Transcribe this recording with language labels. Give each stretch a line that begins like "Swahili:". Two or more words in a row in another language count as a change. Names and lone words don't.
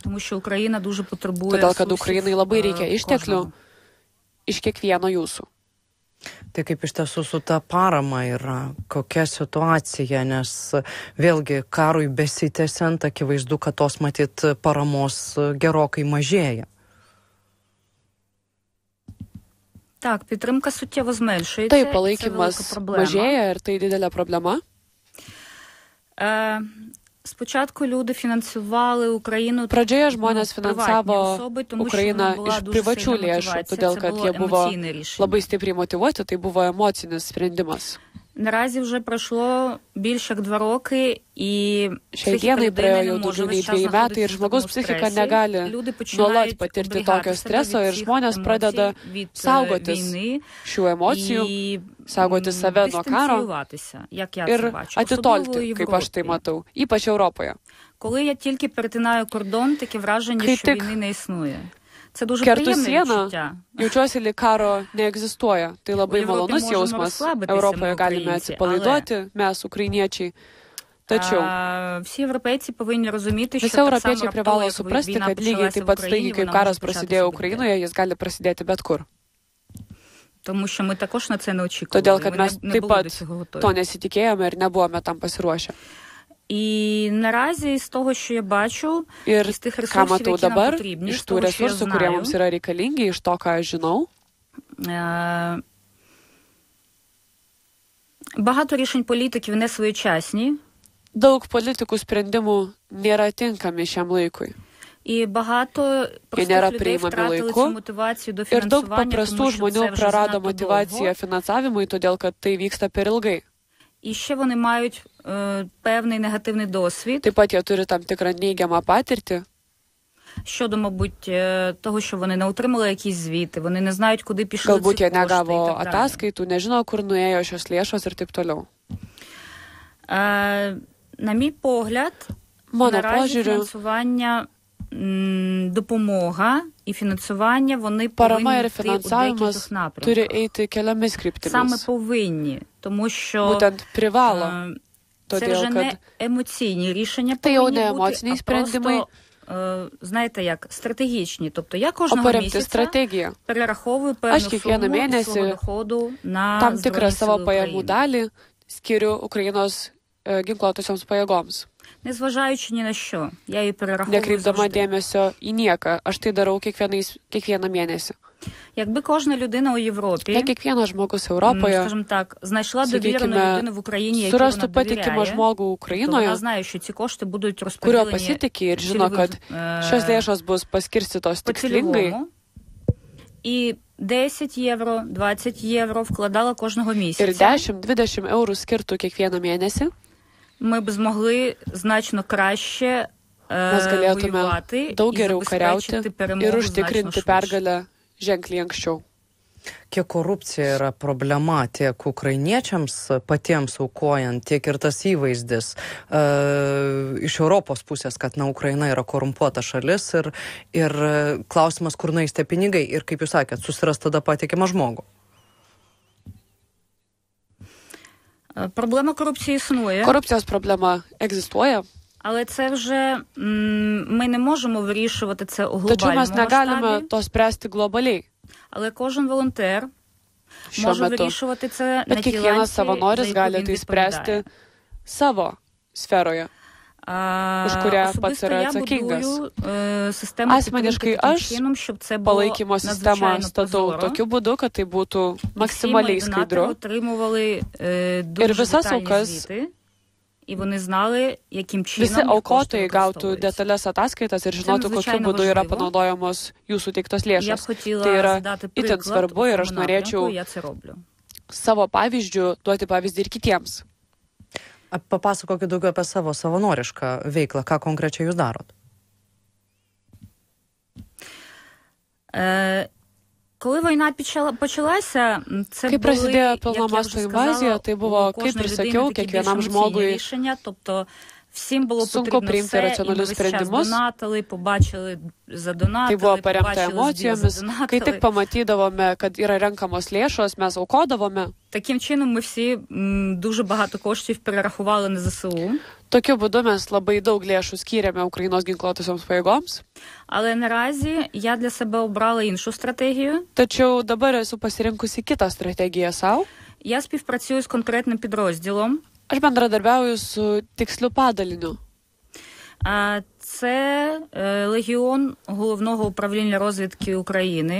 Lithuanian: Todėl, kad Ukrainai labai reikia išteklių iš kiekvieno jūsų. Tai kaip iš tiesų su ta parama yra, kokia situacija, nes vėlgi karui besitęsiant, akivaizdu, kad tos matyt paramos gerokai mažėja.
Ukrainian: Так, підтримка суттєво зменшується.
Lithuanian: Taip, palaikymas mažėja ir tai didelė problema.
Ukrainian: Спочатку люди фінансували Україну.
Lithuanian: Pradžioje žmonės finansavo Ukrainą iš privačių lėšų, todėl kad jie buvo labai stipriai motyvuoti, tai buvo emocinis sprendimas.
Ukrainian: Наразі вже пройшло більше як 2 роки, і
Lithuanian: šiai dienai praėjo jau daugiau nei 2 metai ir žmogaus psichika negali nuolat patirti tokio streso ir žmonės pradeda saugotis šių emocijų, saugoti save nuo karo ir atitolti, kaip aš tai matau, ypač Europoje.
Ukrainian: Коли я тільки перетинаю кордон, таке враження, що війни не існує. Це дуже
Lithuanian: kertu
Ukrainian: приємне
Lithuanian: sieną,
Ukrainian: відчуття.
Lithuanian: jaučiuosi, lyg karo neegzistuoja. Tai labai malonus jausmas. Europoje galime atsipalaiduoti, mes, ukrainiečiai. Tačiau
Ukrainian: всі європейці повинні розуміти, що
Lithuanian: visi
Ukrainian: так само
Lithuanian: europiečiai privalo
Ukrainian: раптово, як
Lithuanian: suprasti,
Ukrainian: війна
Lithuanian: kad lygiai
Ukrainian: почалася
Lithuanian: taip
Ukrainian: в
Lithuanian: pat
Ukrainian: Україні,
Lithuanian: staigiai, kaip
Ukrainian: вона
Lithuanian: karas
Ukrainian: може
Lithuanian: prasidėjo
Ukrainian: початися
Lithuanian: Ukrainoje, jis gali prasidėti bet kur.
Ukrainian: Тому що ми також на це не очікували.
Lithuanian: Todėl, kad mes taip pat to nesitikėjome ir nebuvome tam pasiruošę.
Ukrainian: І наразі з того, що я бачу,
Lithuanian: ir
Ukrainian: з тих
Lithuanian: ką
Ukrainian: ресурсів,
Lithuanian: matau
Ukrainian: які нам
Lithuanian: dabar,
Ukrainian: потрібні,
Lithuanian: iš
Ukrainian: з
Lithuanian: tų
Ukrainian: того, що я
Lithuanian: resursų, kurie mums
Ukrainian: знаю,
Lithuanian: yra reikalingi, iš to, ką aš žinau,
Ukrainian: багато рішень політиків не своєчасні.
Lithuanian: daug politikų sprendimų nėra tinkami šiam laikui.
Ukrainian: І багато простих людей втратили цю мотивацію до
Lithuanian: Ir daug
Ukrainian: фінансування,
Lithuanian: paprastų
Ukrainian: тому що
Lithuanian: žmonių
Ukrainian: це вже
Lithuanian: prarado
Ukrainian: занадто
Lithuanian: motivaciją
Ukrainian: довго.
Lithuanian: finansavimui, todėl kad tai vyksta per ilgai.
Ukrainian: І ще вони мають певний негативний досвід.
Lithuanian: Taip pat jie turi tam tikrą neigiamą patirtį.
Ukrainian: Щодо, мабуть, того, що вони не отримали якісь звіти, вони не знають, куди пішли ці
Lithuanian: Galbūt
Ukrainian: кошти
Lithuanian: jie
Ukrainian: і так
Lithuanian: negavo
Ukrainian: далі.
Lithuanian: ataskaitų, nežino, kur nuėjo šios lėšos ir taip toliau.
Ukrainian: На мій погляд,
Lithuanian: Mano
Ukrainian: наразі
Lithuanian: požiūriu,
Ukrainian: фінансування, допомога і фінансування, вони
Lithuanian: parama
Ukrainian: повинні
Lithuanian: ir
Ukrainian: йти у декількох
Lithuanian: finansavimas turi
Ukrainian: напрямках.
Lithuanian: eiti keliomis
Ukrainian: Саме
Lithuanian: kryptimis.
Ukrainian: повинні, тому що
Lithuanian: Būtent privalo,
Ukrainian: це
Lithuanian: todėl
Ukrainian: вже
Lithuanian: kad
Ukrainian: не емоційні рішення
Lithuanian: tai jau
Ukrainian: повинні
Lithuanian: ne
Ukrainian: бути,
Lithuanian: emociniai
Ukrainian: а просто,
Lithuanian: sprendimai,
Ukrainian: знаєте як, стратегічні. Тобто я
Lithuanian: o
Ukrainian: кожного
Lithuanian: paremti
Ukrainian: місяця
Lithuanian: strategiją.
Ukrainian: перераховую
Lithuanian: Aš
Ukrainian: певну
Lithuanian: kiekvieną
Ukrainian: суму із
Lithuanian: mėnesį
Ukrainian: свого доходу на
Lithuanian: Tam tikrą
Ukrainian: Збройні
Lithuanian: savo
Ukrainian: Сили
Lithuanian: pajamų
Ukrainian: України.
Lithuanian: dalį skiriu Ukrainos ginkluotosioms pajėgoms,
Ukrainian: Незважаючи ні на що, я її перераховую
Lithuanian: nekreipdama
Ukrainian: завжди.
Lithuanian: dėmesio į nieką. Aš tai darau kiekvieną mėnesį.
Ukrainian: Якби кожна людина у Європі,
Lithuanian: Jei kiekvienas žmogus Europoje
Ukrainian: скажімо так, знайшла довірену
Lithuanian: sakykime,
Ukrainian: людину в Україні, якій вона
Lithuanian: surastų patikimą
Ukrainian: довіряє,
Lithuanian: žmogų
Ukrainian: то
Lithuanian: Ukrainoje,
Ukrainian: вона знає, що ці кошти будуть
Lithuanian: kurio
Ukrainian: розподілені
Lithuanian: pasitikė ir žino, kad šios lėšos bus paskirstytos tikslingai,
Ukrainian: по-цільовому. І 10 євро, 20 євро вкладала кожного
Lithuanian: ir
Ukrainian: місяця,
Lithuanian: 10-20 eurų skirtų kiekvieną mėnesį,
Ukrainian: ми б змогли значно краще
Lithuanian: mes galėtume
Ukrainian: воювати
Lithuanian: daug
Ukrainian: і
Lithuanian: geriau kariauti
Ukrainian: забезпечити
Lithuanian: ir
Ukrainian: перемогу значно
Lithuanian: užtikrinti
Ukrainian: швидше.
Lithuanian: pergalę ženkliai anksčiau. Kiek korupcija yra problema tiek ukrainiečiams patiems aukojant, tiek ir tas įvaizdis iš Europos pusės, kad Ukraina yra korumpuota šalis ir klausimas, kur nueis tie pinigai ir, kaip jūs sakėt, susiras tada patikimą žmogų.
Ukrainian: Проблема корупції існує.
Lithuanian: Korupcijos problema egzistuoja,
Ukrainian: Але це вже ми не можемо вирішувати це у
Lithuanian: tačiau
Ukrainian: глобальному
Lithuanian: mes negalime
Ukrainian: масштабі.
Lithuanian: to spręsti globaliai.
Ukrainian: Але кожен волонтер
Lithuanian: Šiuo
Ukrainian: може
Lithuanian: metu.
Ukrainian: вирішувати це на
Lithuanian: Bet
Ukrainian: тій
Lithuanian: kiekvienas
Ukrainian: ланці, за
Lithuanian: savanoris
Ukrainian: яку
Lithuanian: gali
Ukrainian: він
Lithuanian: tai
Ukrainian: відповідає.
Lithuanian: spręsti savo sferoje. už kurią pats
Ukrainian: Особисто
Lithuanian: yra
Ukrainian: я
Lithuanian: atsakingas.
Ukrainian: будую систему
Lithuanian: Asmeniškai
Ukrainian: підтримки таким
Lithuanian: aš
Ukrainian: чином, щоб це було
Lithuanian: Palaikymo sistemą
Ukrainian: надзвичайно
Lithuanian: statau
Ukrainian: прозоро.
Lithuanian: tokiu būdu, kad tai būtų
Ukrainian: І всі
Lithuanian: maksimaliai
Ukrainian: мої донати
Lithuanian: skaidru.
Ukrainian: отримували
Lithuanian: Ir
Ukrainian: дуже
Lithuanian: visas
Ukrainian: детальні
Lithuanian: aukas,
Ukrainian: звіти, і вони знали, яким чином
Lithuanian: visi
Ukrainian: їх кошти
Lithuanian: aukotojai gautų
Ukrainian: використовуються.
Lithuanian: detalias ataskaitas ir žinotų, kokiu
Ukrainian: надзвичайно
Lithuanian: būdu yra
Ukrainian: важливо.
Lithuanian: panaudojamos jūsų teiktos
Ukrainian: Я б
Lithuanian: lėšos.
Ukrainian: хотіла
Lithuanian: Tai yra
Ukrainian: задати
Lithuanian: itin
Ukrainian: приклад
Lithuanian: svarbu
Ukrainian: у
Lithuanian: ir aš
Ukrainian: цьому напрямку,
Lithuanian: norėčiau
Ukrainian: я це роблю.
Lithuanian: savo pavyzdžių duoti pavyzdį ir kitiems. Papasakokit daugiau apie savo savanorišką veiklą, ką konkrečiai jūs darot.
Ukrainian: Коли війна почалася, це
Lithuanian: Kai
Ukrainian: були,
Lithuanian: prasidėjo
Ukrainian: як я
Lithuanian: pilno
Ukrainian: вже
Lithuanian: masto
Ukrainian: сказала,
Lithuanian: invazija, tai buvo,
Ukrainian: у
Lithuanian: kaip
Ukrainian: кожної
Lithuanian: ir
Ukrainian: людини
Lithuanian: sakiau,
Ukrainian: такі більш
Lithuanian: kiekvienam
Ukrainian: емоційні
Lithuanian: žmogui
Ukrainian: рішення, тобто всім було
Lithuanian: sunku
Ukrainian: потрібно
Lithuanian: priimti
Ukrainian: все, і ми
Lithuanian: racionalius
Ukrainian: весь час
Lithuanian: sprendimus.
Ukrainian: донатили, побачили, задонатили,
Lithuanian: Tai buvo paremta
Ukrainian: побачили, збір,
Lithuanian: emocijomis. Kai
Ukrainian: задонатили.
Lithuanian: tik pamatydavome, kad yra renkamos lėšos, mes aukodavome.
Ukrainian: Таким чином ми всі дуже багато коштів перерахували на ЗСУ.
Lithuanian: Tokiu būdu mes labai daug lėšų skyrėme Ukrainos ginkluotosioms pajėgoms.
Ukrainian: Але наразі я для себе обрала іншу стратегію.
Lithuanian: Tačiau dabar esu pasirinkusi kitą strategiją savo.
Ukrainian: Я співпрацюю з конкретним підрозділом.
Lithuanian: Aš bendradarbiauju su tiksliu padaliniu.
Ukrainian: Це Легіон Головного управління розвідки України.